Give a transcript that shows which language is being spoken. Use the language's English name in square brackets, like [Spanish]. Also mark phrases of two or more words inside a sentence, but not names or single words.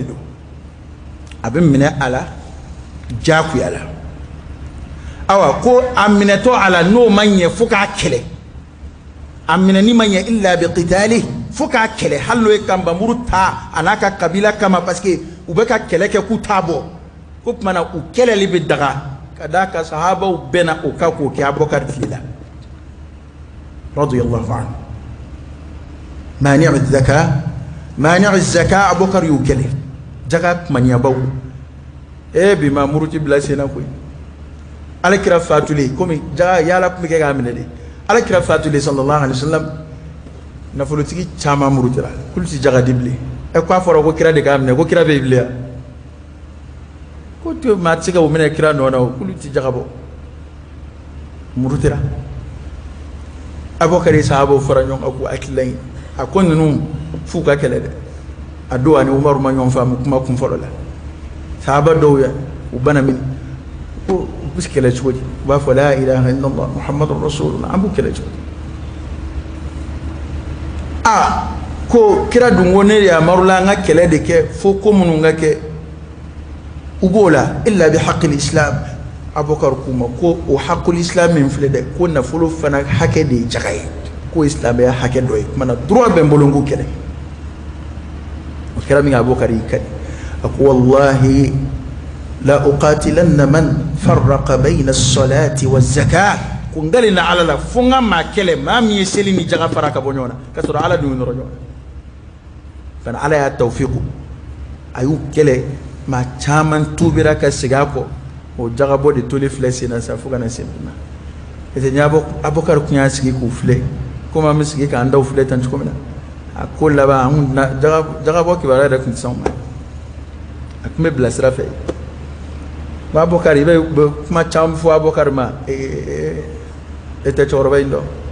[Bambara] don a bɛ minɛ a la diyagoya la awa ko a minɛtɔ a la n'o ma ɲɛ fo k'a kɛlɛ a minɛni ma ɲɛ [Arabic] إلا بالقتال [Bambara] fo k'a kɛlɛ hali n'o ye kanbamuru ta a n'a ka kabila kama [French] parce que [Bambara] u bɛ ka kɛlɛ kɛ k'u t'a bɔ ko tuma na u kɛlɛli bɛ daga ka d'a kan sahabaw bɛnna o kan k'o kɛ Abubakar tile la [Arabic] رضي الله عنه مانعو الزكاة [Bambara] Abubakar y'u kɛlɛ jaga kumaniyabaw bi ma muruti bila senna koyi alakira fatule komi jaga yala tun bɛ kɛ k'a minɛ de alakira fatule [Arabic] صلى الله عليه وسلم [Bambara] nafolotigi caman murutira k'olu ti jaga di bilen k'a fɔra ko kira de k'a minɛ ko kira bɛ yen bilen ko to maa tɛ se ka o minɛ kira nɔ na o k'olu ti jaga bɔ murutira Abubakar ye sahabaw fara ɲɔgɔn kan k'u hakilila ɲini a ko ninnu f'u ka kɛlɛ dɛ a don ani Umaru ma ɲɔgɔn faamu kuma kun fɔlɔ la sahaba dɔw ya u bana min ko u bɛ kɛlɛ cogo di u b'a fɔ [Arabic] لا إله إلا الله محمد رسول الله [Bambara] an b'u kɛlɛ cogo di ko kira dun ko ne de yamarula an ka kɛlɛ de kɛ fo ko minnu ka kɛ u b'o la [Arabic] إلا بحق الإسلام [Bambara] Abubakar k'u ma ko o [Arabic] حق الإسلام [Bambara] min filɛ dɛ ko nafolo fana hakɛ de ye jaga ye ko silamɛya hakɛ dɔ ye kumana droit bɛ n bolo n k'o kɛlɛ o kɛra min Abubakar y'i kadi a ko [Arabic] والله لأقاتلن من فرق بين الصلاة والزكاة [Bambara] ko ngali na ala la fo n ka maa kɛlɛ maa min ye seli ni jaga fara ka bɔ ɲɔgɔn na ka sɔrɔ ala dun ye nɔrɔ ɲɔgɔn na fana ala y'a tawfiqu a y'u kɛlɛ maa caman tubira ka segin a kɔ o jagabɔ de tolen filɛ sen na sa fo ka na se bi ma ete ɲɛ Abubakar kun y'a sigi k'u filɛ komi an bɛ sigi k'an daw filɛ tan cogo min na a ko laban an kun jagabɔ kibaruya yɛrɛ kun tɛ s'anw ma a tun bɛ bila sira fɛ Abubakar i bɛ kuma caman fɔ Abubakar ma e tɛ cɛkɔrɔba in dɔn